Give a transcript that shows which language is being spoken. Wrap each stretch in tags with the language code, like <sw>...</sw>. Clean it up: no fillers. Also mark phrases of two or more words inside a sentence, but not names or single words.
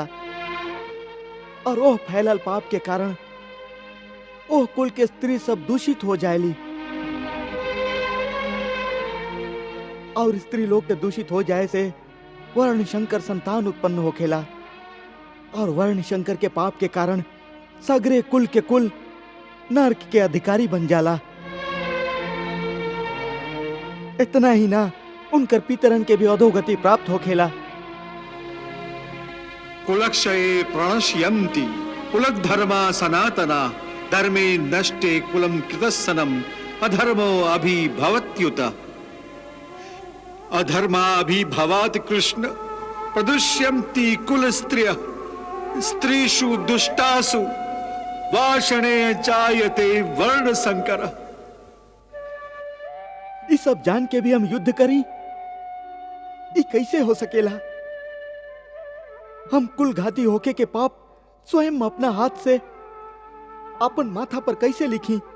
<bho>और ओह फैलल पाप के कारण ओह कुल के स्त्री सब दूषित हो जाएली, और स्त्री लोग के दूषित हो जाए से वर्ण शंकर संतान उत्पन्न होखेला, और वर्ण शंकर के पाप के कारण सगरे कुल के कुल नरक के अधिकारी बन जाला। इतना ही ना, उनकर पितरन के भी अधोगति प्राप्त होखेला।</bho> <sa>कुलक्षये प्रणश्यन्ति कुलक धर्मा सनातना धर्मे नष्टे कुलम कृतस्सनम अधर्मो अभिभवत्युत अधर्मा अभिभवात् कृष्ण प्रदुष्यन्ति कुल स्त्रिय स्त्रीषु दुष्टासु वाषणे जायते वर्ण संकर।</sa> <bho>ये सब जान के भी हम युद्ध करी? ये कैसे हो सकेला? हम कुल घाती होके के पाप स्वयं अपना हाथ से अपन माथा पर कैसे लिखी?</bho>